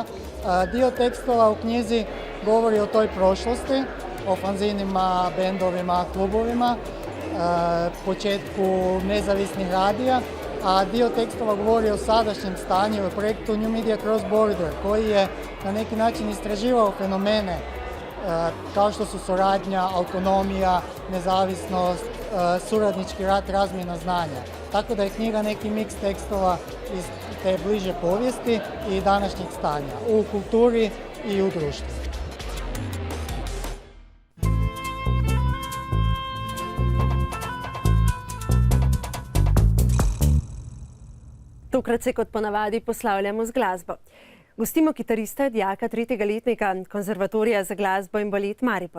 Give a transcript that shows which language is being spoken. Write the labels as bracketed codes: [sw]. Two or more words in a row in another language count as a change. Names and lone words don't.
[hr] Dio tekstova u knjizi govori o toj prošlosti, o fanzinima, bendovima, klubovima, početku nezavisnih radija, a dio tekstova govori o sadašnjem stanju, o projektu New Media Cross Border, koji je na neki način istraživao fenomene kao što su suradnja, autonomija, nezavisnost, suradnički rad, razmjena znanja. Tako da je knjiga neki miks tekstova iz te bliže povijesti i današnjeg stanja u kulturi i u društvu. [sl] Tokrat se kot ponavadi poslavljamo z glasbo. Gostimo kitarista, dijaka 3. letnika Konzervatorija za glasbo in balet Maribor.